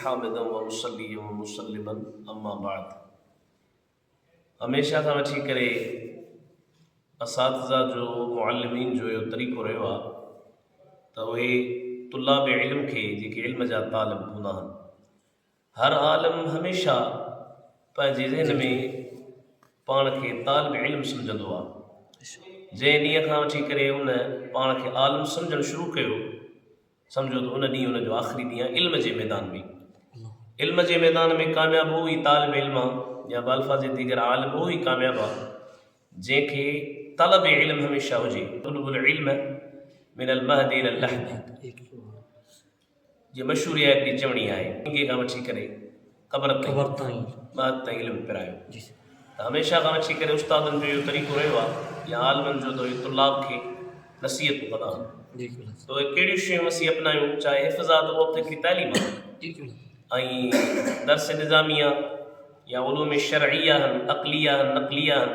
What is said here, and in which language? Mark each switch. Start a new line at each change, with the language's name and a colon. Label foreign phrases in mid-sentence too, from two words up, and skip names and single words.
Arabic: حامدا ومصليا ومسلما أما بعد.
Sindhi: हमेशा खां वठी करे असातिज़ा जो मुअल्लिमीन जो इहो तरीक़ो रहियो आहे त उहे तुल्लाब इल्म खे जेके इल्म जा तालिब हूंदा आहिनि, हर आलिम हमेशा पंहिंजे ज़हन में पाण खे तालिब इल्म सम्झंदो आहे। जंहिं ॾींहं खां वठी करे उन पाण खे आलिम सम्झणु शुरू कयो, सम्झो त उन ॾींहुं उनजो आख़िरी ॾींहुं आहे इल्म जे मैदान में। इल्म जे मैदान में कामयाब उहो ई तालिब इल्म आहे या
Persian: بالفاظ دیگر
Sindhi: आलिम उहो ई कामयाब आहे जंहिंखे तलब इल्म हमेशा हुजे।
Arabic: اطلبوا العلم من المهد إلى اللحد
Sindhi: जे मशहूर आहे हिकिड़ी चवणी आहे, इंगे खां वठी करे क़बर ताईं महद ताईं इल्म पिरायो। त हमेशा खां वठी करे उस्तादनि जो इहो तरीक़ो रहियो आहे या आलिमनि जो त इहो तुलाब खे नसीहत कंदा आहिनि तो कहिड़ियूं शयूं असीं अपनायूं, चाहे हिफ़्ज़ आहे त उहो बि हिकिड़ी तालीम आहे, ऐं दर्स निज़ामिया या उलूम शरइया आहिनि, अक़लिया आहिनि, नक़लिया आहिनि।